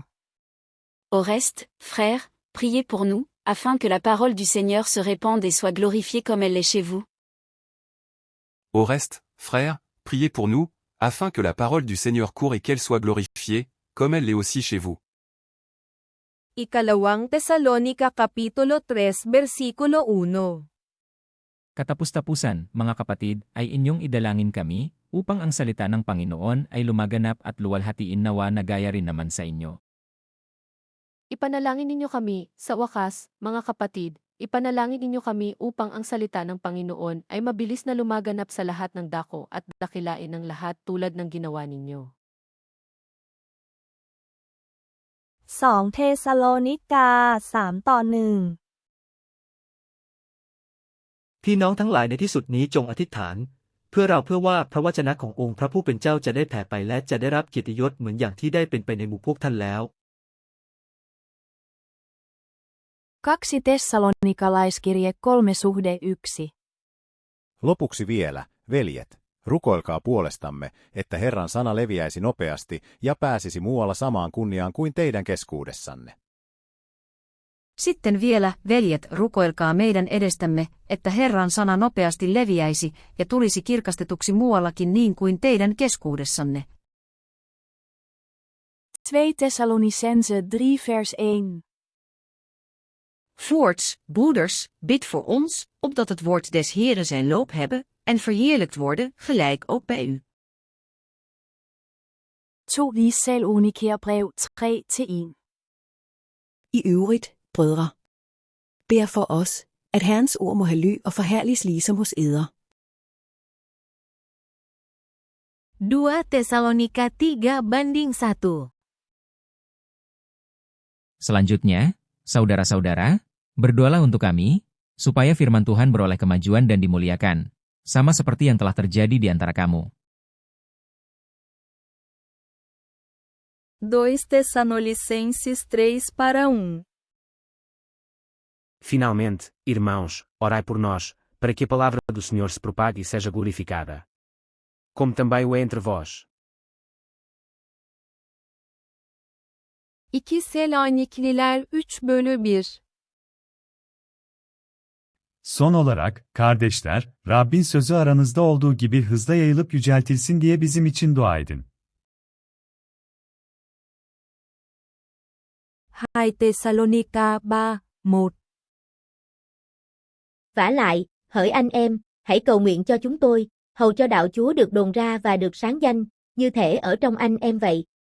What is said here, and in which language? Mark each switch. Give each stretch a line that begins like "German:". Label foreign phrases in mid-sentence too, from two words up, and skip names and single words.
French: Au reste, frères, priez pour nous, afin que la parole du Seigneur se répande et soit glorifiée comme elle l'est chez vous. Au reste, frères, priez pour nous, afin que la parole du Seigneur court et qu'elle soit glorifiée, comme elle l'est aussi chez vous.
Filipino: Ikalawang Tesalonika Kapitulo 3 Versikulo 1. Katapus-tapusan, mga kapatid, ay inyong idalangin kami, upang ang salita ng Panginoon ay lumaganap at luwalhatiin nawa na gaya rin naman sa inyo. Ipanalangin ninyo kami, sa wakas, mga kapatid, ipanalangin ninyo kami upang ang salita ng Panginoon ay mabilis na lumaganap sa lahat ng dako at dakilain ng lahat tulad ng ginawa ninyo.
Thai: 2 เทสาโลนิกา 3:1 พี่น้องทั้งหลายในที่สุดนี้จงอธิษฐานเพื่อว่าพระวจนะขององค์พระผู้เป็นเจ้าจะได้แผ่ไปและจะได้รับเกียรติยศเหมือนอย่างที่ได้เป็นไปในหมู่พวกท่านแล้ว
Finnish: 2 Tessalonikalaiskirje 3:1. Lopuksi vielä, veljet, rukoilkaa puolestamme, että Herran sana leviäisi nopeasti ja pääsisi muualla samaan kunniaan kuin teidän keskuudessanne. Sitten vielä, veljet, rukoilkaa meidän edestämme, että Herran sana nopeasti leviäisi ja tulisi kirkastetuksi muuallakin niin kuin teidän keskuudessanne.
Dutch: 2 Thessalonicense 3:1. Voorts, broeders, bid voor ons, opdat het woord des Heren zijn loop hebben, en verheerlijkt worden, gelijk ook bij u.
Danish: 2 Thessalonikerbrev 3:1. I øvrigt, brødre, bed for os, at Herrens ord må have ly og forherliges ligesom hos eder.
Indonesian: 2 Tesalonika 3:1. Selanjutnya, saudara-saudara, berdoalah untuk kami, supaya firman Tuhan beroleh kemajuan dan dimuliakan, sama seperti yang telah terjadi di antara kamu.
Portuguese: 2 Tessalonicenses 3:1. Finalmente, irmãos, orai por nós, para que a palavra do Senhor se propague e seja glorificada. Como também o é entre vós.
Turkish: 2 Selanikliler 3:1. Son olarak, kardeşler, Rabbin sözü aranızda olduğu gibi hızla yayılıp yüceltilsin diye bizim için dua edin.
Vietnamese: 2 Thessalonica 3:1. Vả lại, hỡi anh em, hãy cầu nguyện cho chúng tôi, hầu cho đạo Chúa được đồn ra và được sáng danh, như thể ở trong anh em vậy.